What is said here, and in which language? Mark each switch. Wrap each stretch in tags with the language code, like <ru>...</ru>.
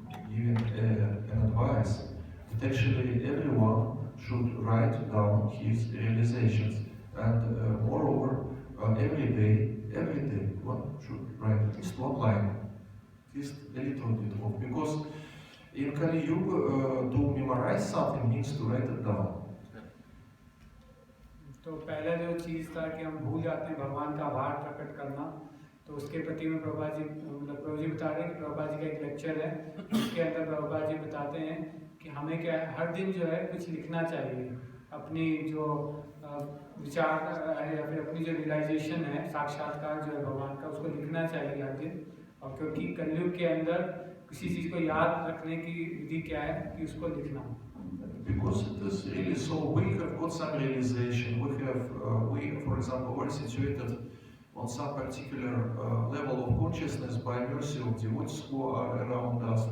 <en>giving an advice that actually everyone should write down his realizations, and moreover, every day one should write at least one line, at least a little bit of, because in Kali Yuga, to memorize something means to write it down.</en> <hi>तो पहला जो चीज़ था कि हम भूल जाते हैं भगवान का आभार प्रकट करना, तो उसके प्रति में प्रभुपाद जी बता रहे हैं कि प्रभुपाद जी का एक लेक्चर है, उसके अंदर प्रभुपाद जी बताते हैं कि हमें क्या है, हर दिन जो है कुछ लिखना चाहिए, अपनी जो विचार है या फिर अपनी जो रियलाइजेशन है, साक्षात्कार जो है भगवान का, उसको लिखना चाहिए हर दिन। और क्योंकि कलयुग के अंदर किसी चीज़ को याद रखने की विधि क्या है कि उसको लिखना।</hi> <en>Because it is really so, we have got some realization. We, for example, are situated on some particular level of consciousness by mercy of devotees who are around us.</en>